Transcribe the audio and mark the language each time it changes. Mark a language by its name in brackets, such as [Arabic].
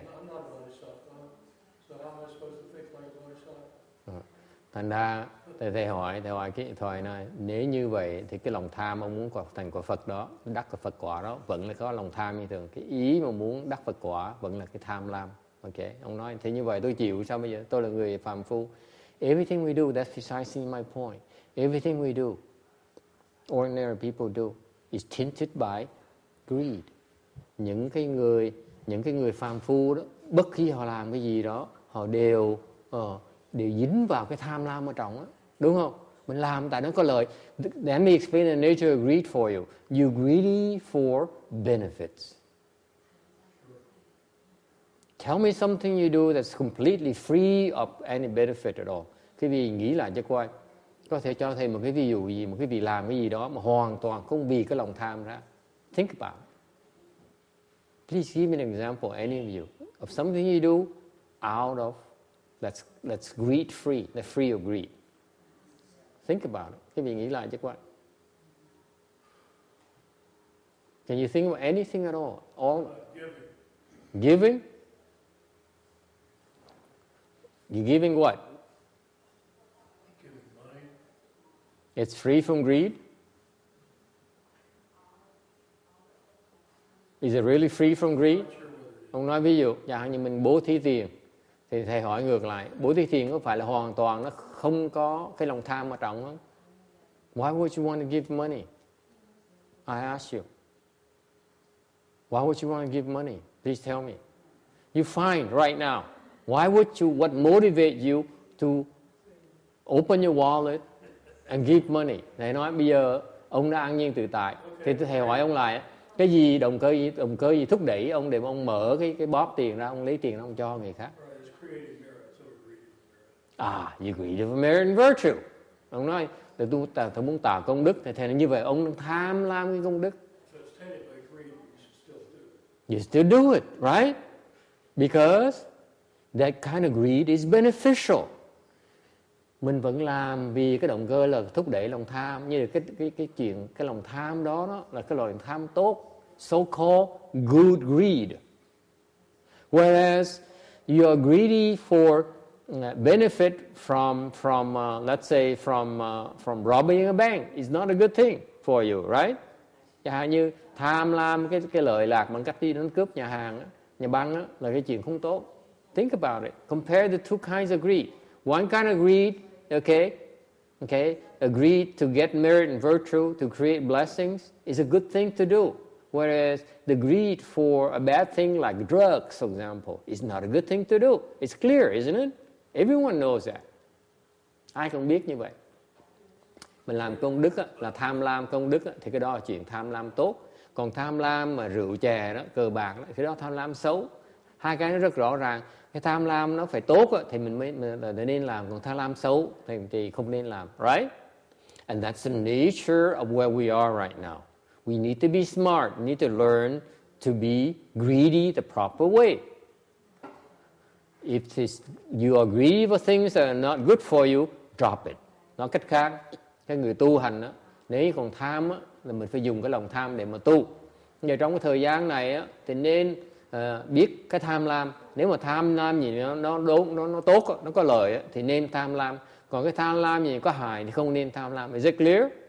[English] I'm not a bodhisattva, so how am I supposed to think like a bodhisattva? [Vietnamese] Thành ra thầy hỏi cái thời này, nếu như vậy thì cái lòng tham ông muốn thành quả Phật đó, đắc cái Phật quả đó vẫn là có lòng tham như thường. Cái ý mà muốn đắc Phật quả vẫn là cái tham lam. Ok, ông nói thế như vậy tôi chịu sao bây giờ? Tôi là người phàm phu. [English] Everything we do, that's precisely my point. Everything we do, ordinary people do, is tinted by greed. [Vietnamese] Những cái người phàm phu đó, bất khi họ làm cái gì đó, họ đều dính vào cái tham lam ở trong á, đúng không? Mình làm tại nó có lợi. [English] Let me explain the nature of greed for you. You greedy for benefits. Tell me something you do that's completely free of any benefit at all. [Vietnamese] Cái gì nghĩ lại cho coi. Có thể cho thêm một cái ví dụ gì, một cái vị làm cái gì đó mà hoàn toàn không vì cái lòng tham ra. [English] Think about it. Please give me an example, any of you, of something you do out of that's greed free, that's free of greed. Think about it. [Vietnamese] Cái gì nghĩ lại cho coi. [English] Can you think of anything at all? Giving? You giving what? Giving money. It's free from greed? Is it really free from greed? [Vietnamese] Ông nói ví dụ, như mình bố thí tiền. Thì thầy hỏi ngược lại, Bố Thí Thiền có phải là hoàn toàn nó không có cái lòng tham ở trong không? [English] Why would you want to give money? I ask you. Why would you want to give money? Please tell me. You find right now. What motivate you to open your wallet and give money? [Vietnamese] Thầy nói bây giờ ông đã an nhiên tự tại. Thì thầy hỏi ông lại, cái gì động cơ gì thúc đẩy ông để mà ông mở cái bóp tiền ra, ông lấy tiền ra ông cho người khác? [English] You greedy for merit and virtue. [Vietnamese] Ông nói, tôi muốn tạo công đức, thì thầy nói như vậy ông tham lam cái công đức. [English] You still do it, right? Because that kind of greed is beneficial. [Vietnamese] Mình vẫn làm vì cái động cơ là thúc đẩy lòng tham. Như là cái lòng tham đó là cái loại tham tốt, [English] so-called good greed. Whereas you are greedy for benefit from let's say from robbing a bank is not a good thing for you, right? [Vietnamese] Chẳng hạn như tham lam cái lợi lạc bằng cách đi đánh cướp nhà hàng, nhà băng là cái chuyện không tốt. [English] Think about it. Compare the two kinds of greed. One kind of greed, okay, a greed to get merit and virtue, to create blessings is a good thing to do. Whereas the greed for a bad thing like drugs, for example, is not a good thing to do. It's clear, isn't it? Everyone knows that. [Vietnamese] Ai cũng biết như vậy. Mình làm công đức là tham lam công đức thì cái đó là chuyện tham lam tốt. Còn tham lam mà rượu chè đó, cờ bạc đó, thì đó tham lam xấu. Hai cái nó rất rõ ràng. Cái tham lam nó phải tốt thì mình mới nên làm, còn tham lam xấu thì không nên làm, right? [English] And that's the nature of where we are right now. We need to be smart. We need to learn to be greedy the proper way. If you are greedy for things that are not good for you, drop it. [Vietnamese] Nói cách khác, cái người tu hành nếu còn tham là mình phải dùng cái lòng tham để mà tu. Giờ trong cái thời gian này thì nên biết cái tham lam. Nếu mà tham lam gì nó tốt, nó có lợi thì nên tham lam. Còn cái tham lam gì có hại thì không nên tham lam. [English] Is it clear?